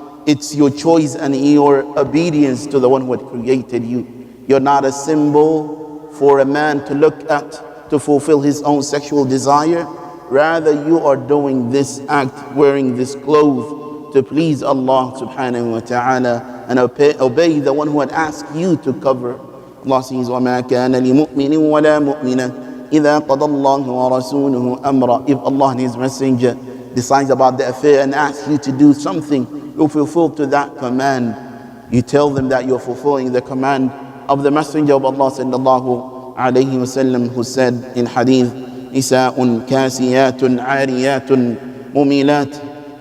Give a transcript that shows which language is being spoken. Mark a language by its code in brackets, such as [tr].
[en] It's your choice and your obedience to the one who had created you. You're not a symbol for a man to look at to fulfill his own sexual desire. Rather, you are doing this act, wearing this clothes, to please Allah subhanahu wa ta'ala and obey the one who had asked you to cover. Allah says, [ar] وَمَا كَانَ لِمُؤْمِنٍ وَلَا مُؤْمِنَةٍ إِذَا قَضَى اللَّهُ وَرَسُولُهُ أَمْرًا. [en] If Allah and His Messenger decides about the affair and asks you to do something, you fulfill to that command. You tell them that you're fulfilling the command of the Messenger of Allah sallallahu alayhi wasallam, who said in hadith, [ar] Nisa'un kasiyatun ariyatun mumilat.